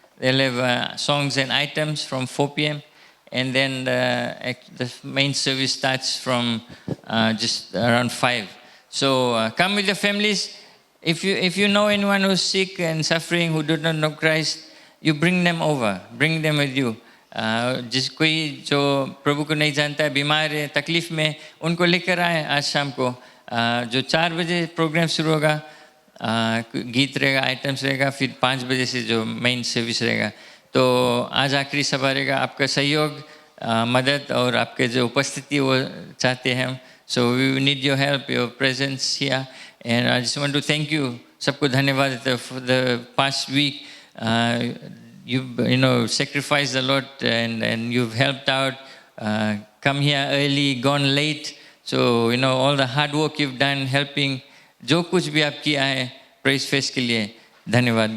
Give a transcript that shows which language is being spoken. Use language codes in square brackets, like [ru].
[en] They'll have songs and items from 4 p.m. And then the main service starts from just around 5. So come with your families. If you know anyone who's sick and suffering, who do not know Christ, you bring them over. Bring them with you. [hi] जिस कोई जो प्रभु को नहीं जानता है, बीमार है, तकलीफ में, उनको लेकर आए आज शाम को. जो 4 बजे प्रोग्राम शुरू होगा, गीत रहेगा, आइटम्स रहेगा, फिर 5 बजे से जो मेन सर्विस रहेगा. तो आज आखिरी सभा रहेगा. आपका सहयोग, मदद और आपके जो उपस्थिति वो चाहते हैं हम. [en] So we need your help, your presence here. And I just want to thank you. [hi] सबको धन्यवाद [en] for the past week. You've sacrificed a lot and you've helped out. Come here early, gone late. So all the hard work you've done helping. [hi] जो कुछ भी आप किया है Praise Fest के लिए धन्यवाद.